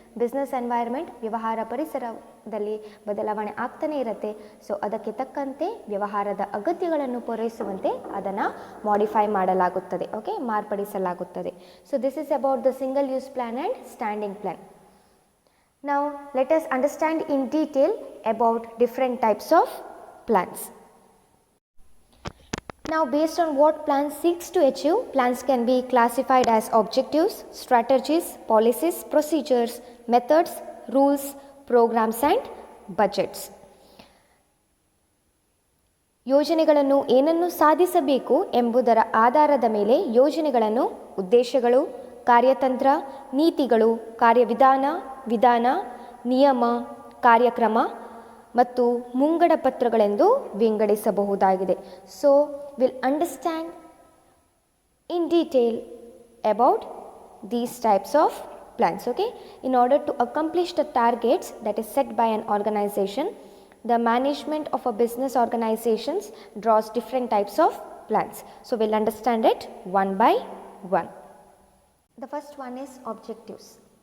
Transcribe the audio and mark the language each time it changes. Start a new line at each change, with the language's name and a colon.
Kannada: Business environment, ವ್ಯವಹಾರ ಪರಿಸರದಲ್ಲಿ ಬದಲಾವಣೆ ಆಗ್ತಾನೆ ಇರುತ್ತೆ. ಸೊ ಅದಕ್ಕೆ ತಕ್ಕಂತೆ ವ್ಯವಹಾರದ ಅಗತ್ಯಗಳನ್ನು ಪೂರೈಸುವಂತೆ ಅದನ್ನು ಮಾಡಿಫೈ ಮಾಡಲಾಗುತ್ತದೆ, okay, ಮಾರ್ಪಡಿಸಲಾಗುತ್ತದೆ.
English: So this is about the single use plan and standing plan. Now let us understand in detail about different types of plans. Now based on what plan seeks to achieve, plans can be classified as objectives, strategies, policies, procedures, methods, rules, programs and budgets.
Kannada: ಯೋಜನೆಗಳನ್ನು ಏನನ್ನು ಸಾಧಿಸಬೇಕು ಎಂಬುದರ ಆಧಾರದ ಮೇಲೆ ಯೋಜನೆಗಳನ್ನು ಉದ್ದೇಶಗಳು, ಕಾರ್ಯತಂತ್ರ, ನೀತಿಗಳು, ಕಾರ್ಯವಿಧಾನ, ವಿಧಾನ, ನಿಯಮ, ಕಾರ್ಯಕ್ರಮ ಮತ್ತು ಮುಂಗಡ ಪತ್ರಗಳೆಂದು ವಿಂಗಡಿಸಬಹುದಾಗಿದೆ.
English: So will understand in detail about these types of plans. Okay, in order to accomplish the targets that is set by an organization, the management of a business organizations draws different types of plans. So we'll understand it one by one. The first one is objectives.